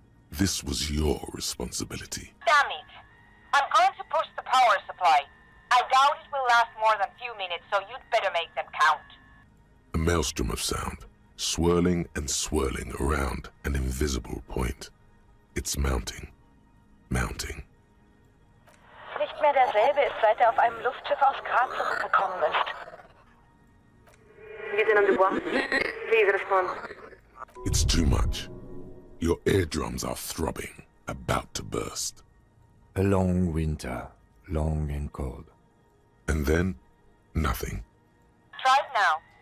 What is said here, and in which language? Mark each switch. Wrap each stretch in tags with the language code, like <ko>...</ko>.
<en>This was your responsibility. Damn it. I'm going to push the power supply. I doubt it will last more than a few minutes, so you'd better make them count. A maelstrom of sound, swirling and swirling around an invisible point. It's mounting. Mounting.</en> <de>Nicht mehr derselbe ist, seit er auf einem Luftschiff aus Grab zurückgekommen ist.</de> <en>Lieutenant Dubois, please respond. It's too much. Your eardrums are throbbing, about to burst. A long winter, long and cold. And then, nothing. Try it now.</en>